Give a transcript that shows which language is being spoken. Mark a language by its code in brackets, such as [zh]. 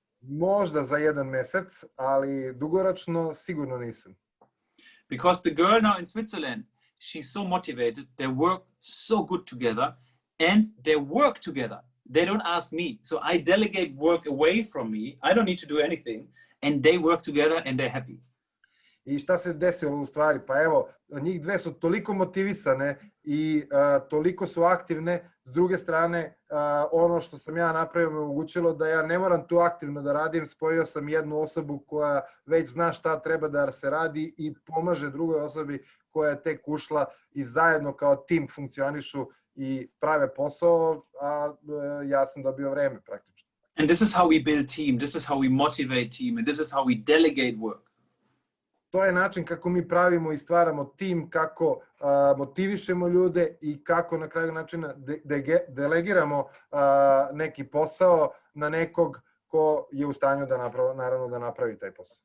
[sr] Možda za 1 mesec, ali dugoročno sigurno nisam. [en] Because the girl now in Switzerland, she's so motivated, they work so good together, and they work together. They don't ask me. So I delegate work away from me. I don't need to do anything, and they work together and they're happy. [sr] I šta se desilo u stvari? Pa evo, njih dve su toliko motivisane i toliko su aktivne. S druge strane, ono što sam ja napravio me omogućilo da ja ne moram tu aktivno da radim. Spojio sam jednu osobu koja već zna šta treba da se radi i pomaže drugoj osobi koja je tek ušla i zajedno kao tim funkcionišu i prave posao, a ja sam dobio vreme praktično. [en] And this is how we build team. This is how we motivate team. And this is how we delegate work. [sr] To je način kako mi pravimo i stvaramo tim, kako motivišemo ljude i kako na kraju načina delegiramo neki posao na nekog ko je u stanju da naravno da napravi taj posao.